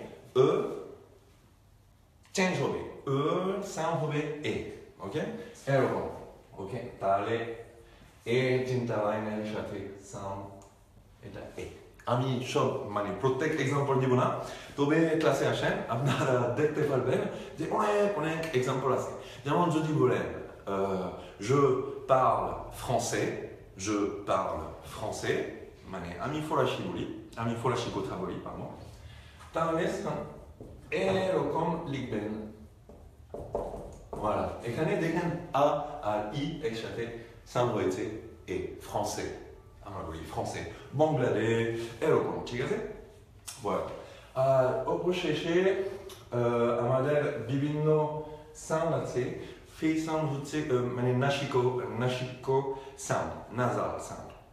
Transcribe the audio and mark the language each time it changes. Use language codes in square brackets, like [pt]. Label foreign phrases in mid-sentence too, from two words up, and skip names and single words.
[bn] চেঞ্জ হবে সাউন্ড হবে এ ওকে এরকম ওকে তাহলে এ তিনটা লাইনের সাথে সাউন্ড এটা এ আমি সব মানে প্রত্যেক এক্সাম্পল দিব না তবে ক্লাসে আসেন আপনারা দেখতে পারবেন যে অনেক এক্সাম্পল আছে যেমন যদি বলেন [fr] je parle français [bn] মানে আমি ফরাসি কথা বলি pardon তাহলে এরকম লিখবেন voilà এখানে দেখেন আ আর ই একসাথে সাউন্ড হয়েছে এ français আমরা বলি français বাংলাদেশ এরকম ঠিক আছে voilà আর অবশেষে আমাদের বিভিন্ন সাউন্ড আছে সেই সাউন্ড হচ্ছে মানে নাসিকো সাউন্ড নাসাল সাউন্ড